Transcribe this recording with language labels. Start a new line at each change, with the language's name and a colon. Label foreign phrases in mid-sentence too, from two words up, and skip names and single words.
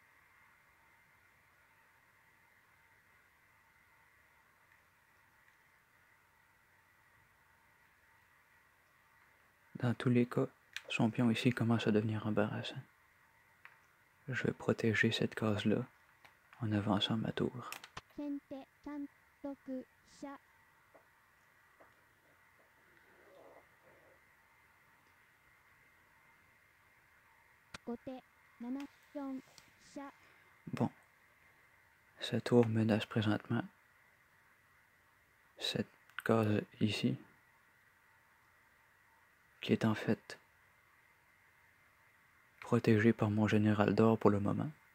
French: Dans tous les cas, son pion ici commence à devenir embarrassant. Je vais protéger cette case-là en avançant ma tour.
Japanese: 先手3、6、飛車。後手7、4、飛車。
French: Bon, sa tour menace présentement cette case ici, qui est en fait protégée par mon général d'or pour le moment.